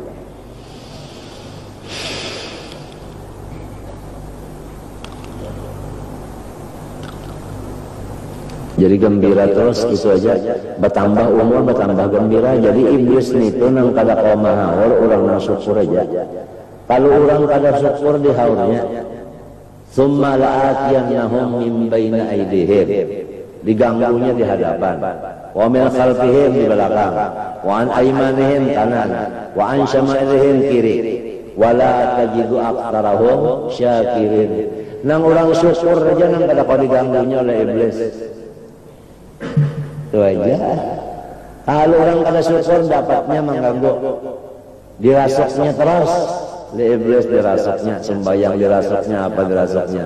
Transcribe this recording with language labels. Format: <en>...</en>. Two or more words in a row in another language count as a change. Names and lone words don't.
<id>Jadi gembira terus itu aja, bertambah umur bertambah gembira. Jadi iblis itu nang kada kau mahawar orang nang syukur aja. Kalau orang kada syukur di haurnya,</id> <ar>ثم لآتينهم من بين أيديهم,</ar> <id>diganggunya di hadapan,</id> <ar>ومن خلفهم</ar> <id>di belakang,</id> <ar>وعن أيمانهم kanan, وعن شمائلهم kiri, ولا تجد أكثرهم شاكرين.</ar> <id>Nang orang syukur aja nang kada kau diganggunya oleh iblis. Itu aja. Kalau orang kada syukur dapatnya mengganggu, dirasuknya terus. Di iblis dirasuknya, sembahyang dirasuknya, apa dirasuknya.</id>